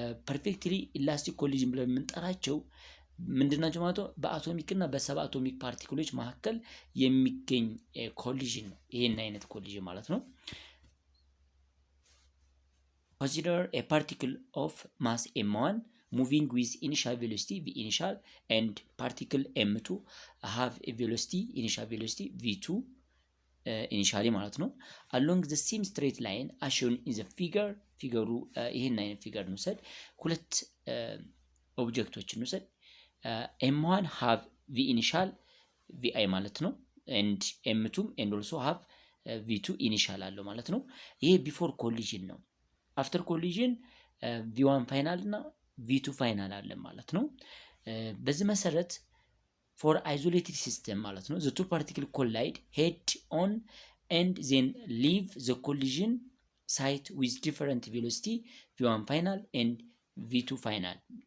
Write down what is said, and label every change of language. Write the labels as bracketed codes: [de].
[en] Perfectly elastic collision [am] ብለን የምንጠራቸው ምንድናቸው ማለት ነው? በአቶሚክ እና በሰብአቶሚክ ፓርቲክሎች መካከል የሚገኝ ኮሊዥን ነው። ይሄን አይነት ኮሊዥን ማለት ነው። [en] Consider a particle of mass m1 moving with initial velocity v initial and particle m2 have a velocity initial velocity v2 initially [am] ማለት ነው [en] along the same straight line as shown in the figure [am] ፊገሩ ይሄን አይነት ፊገር ነው። ሰድ ሁለት ኦብጀክቶችን ነው። [en] ሰድ m1 have v initial vi [am] ማለት ነው [en] and m2 and also have v2 initial [am] አለው ማለት ነው። ይሄ ቢፎር ኮሊዥን ነው። [en] አፍተር ኮሊዥን v1 ፋይናል [am] እና [en] v2 ፋይናል [am] አለ ማለት ነው። በዚህ መሰረት [en] ፎር አይዞሌትድ ሲስተም [am] ማለት ነው [en] the two particle collide head on and then leave the collision site with different velocity v1 ፋይናል and v2 ፋይናል።